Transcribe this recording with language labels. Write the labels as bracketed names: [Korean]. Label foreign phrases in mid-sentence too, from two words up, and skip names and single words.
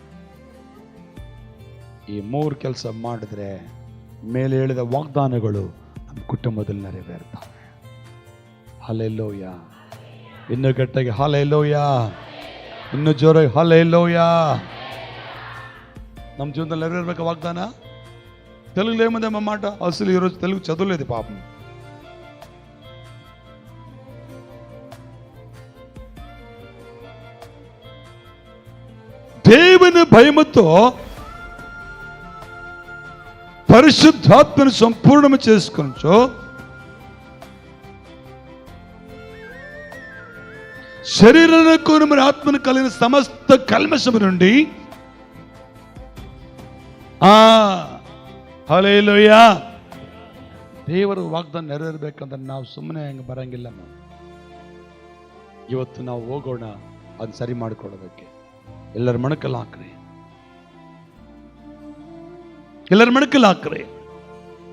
[Kannada] ಈ 3 ಕೆಲಸ ಮಾಡಿದ್ರೆ ಮೇಲೆ ಹೇಳಿದ ವಾಗ್ದಾನಗಳು ನಮ್ಮ ಕುಟುಂಬದಲ್ಲಿ ನೆರವೇರ್ತವೆ. ಹಲ್ಲೆಲೂಯಾ. ಇನ್ನು ಗಟ್ಟಿಗೆ ಹಲ್ಲೆಲೂಯಾ, ಇನ್ನು ಜೋರಾಗಿ ಹಲ್ಲೆಲೂಯಾ. ನಮ್ಮ ಜೀವನದಲ್ಲಿ ನೆರವೇರ್ಬೇಕು [Telugu] వాగ్దాన. తెలుగులో ఏముందమ్మ మాట? అసలు ఈరోజు తెలుగు చదవలేదు పాపం. దేవుని భయముతో పరిశుద్ధాత్మను సంపూర్ణము చేసుకొనుచు శరీరమునకు మరి ఆత్మను కలిగిన సమస్త కల్మషము నుండి ಹಲ್ಲೆಲೂಯಾ. [Kannada] ದೇವರ ವಾಗ್ದಾನ ನೆರವೇರಬೇಕಂದ್ರೆ ನಾವು ಸುಮ್ಮನೆ ಹಂಗೆ ಬರಂಗಿಲ್ಲ. ಇವತ್ತು ನಾವು ಹೋಗೋಣ ಅದನ್ನ ಸರಿ ಮಾಡಿಕೊಳ್ಳೋದಕ್ಕೆ. ಎಲ್ಲರ ಮಣಕಲ್ಲಿ ಹಾಕ್ರಿ, ಎಲ್ಲರ ಮಣಕಲ್ಲಿ ಹಾಕ್ರಿ.